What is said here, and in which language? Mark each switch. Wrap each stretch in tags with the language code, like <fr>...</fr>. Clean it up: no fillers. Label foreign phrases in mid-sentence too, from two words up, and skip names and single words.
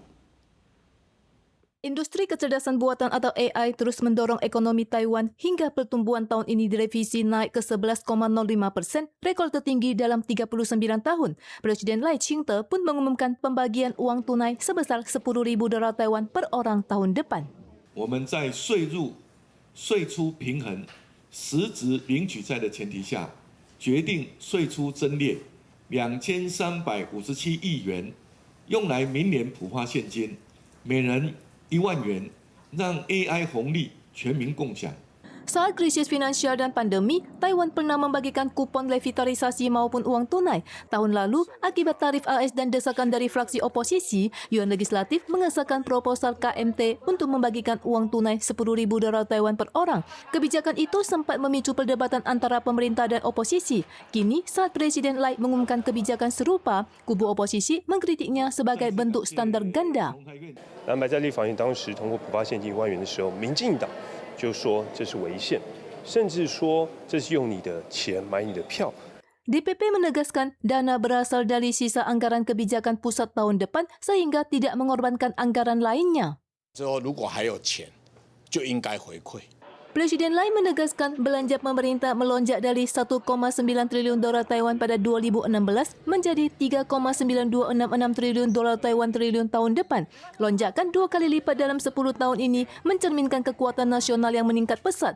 <id>Industri kecerdasan buatan atau AI terus mendorong ekonomi Taiwan hingga pertumbuhan tahun ini direvisi naik ke 11,05%, rekor tertinggi dalam 39 tahun. Presiden Lai Ching-te pun mengumumkan pembagian uang tunai sebesar 10.000 dolar Taiwan per orang tahun depan.</id> <zh>我们在税入、税出平衡、实质领取债的前提下，决定税出增列2357亿元，用来明年普发现金，每人1万元，让 AI 红利全民共享。</zh> <id>Saat krisis finansial dan pandemi, Taiwan pernah membagikan kupon revitalisasi maupun uang tunai. Tahun lalu, akibat tarif AS dan desakan dari fraksi oposisi, Yuan Legislatif mengesahkan proposal KMT untuk membagikan uang tunai 10.000 dolar Taiwan per orang. Kebijakan itu sempat memicu perdebatan antara pemerintah dan oposisi. Kini, saat Presiden Lai mengumumkan kebijakan serupa, kubu oposisi mengkritiknya sebagai bentuk standar ganda.</id> <zh>蓝白在立法院当时通过普发现金1万元的时候，民进党 就说这是违宪，甚至说这是用你的钱买你的票。</zh> <id>DPP menegaskan dana berasal dari sisa anggaran kebijakan pusat tahun depan sehingga tidak mengorbankan anggaran lainnya.</id> <zh>之后如果还有钱，就应该回馈。</zh> <id>Presiden Lai menegaskan belanja pemerintah melonjak dari 1,9 triliun dolar Taiwan pada 2016 menjadi 3,9266 triliun dolar Taiwan tahun depan. Lonjakan 2 kali lipat dalam 10 tahun ini mencerminkan kekuatan nasional yang meningkat pesat.</id>